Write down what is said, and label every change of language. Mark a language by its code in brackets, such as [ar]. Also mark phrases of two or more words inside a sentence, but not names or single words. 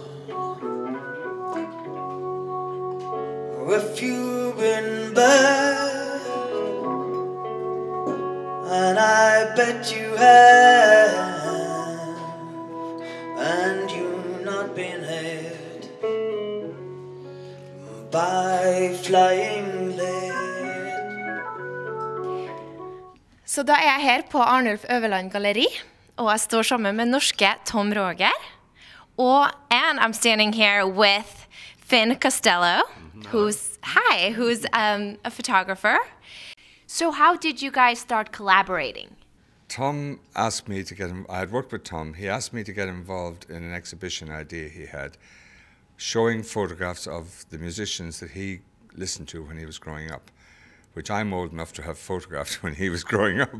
[en] If you've been bad, and I bet you have, and you've not been hit by flying lead. [no] Så da jeg her på Arnulf Øverland Galleri, og jeg står sammen med norske Tom Roger, [en] and I'm standing here with Fin Costello, who's a photographer. So how did you guys start collaborating? Tom asked me to I had worked with Tom. He asked me to get involved in an exhibition idea he had, showing photographs of the musicians that he listened to when he was growing up, which I'm old enough to have photographed when he was growing up.